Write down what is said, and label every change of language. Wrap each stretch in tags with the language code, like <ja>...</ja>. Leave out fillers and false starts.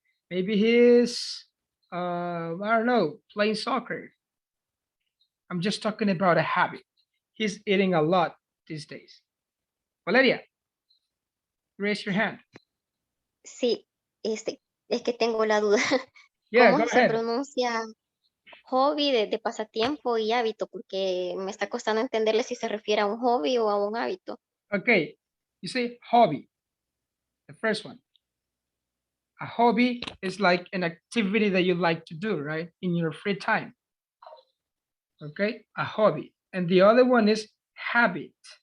<en>Maybe he's, I don't know, playing soccer. I'm just talking about a habit. He's eating a lot these days. Valeria, raise your hand.</en> <es>Sí, es que tengo la duda.</es> <en>Yeah,</en> <es>¿Cómo</es> <en>go</en> <es>se</es> <en>ahead.</en> <es>pronuncia hobby de pasatiempo y hábito? Porque me está costando entenderle si se refiere a un hobby o a un hábito.</es> <en>Okay, you say hobby, the first one. A hobby is like an activity that you like to do, right? In your free time. Okay, a hobby. And the other one is habit.</en>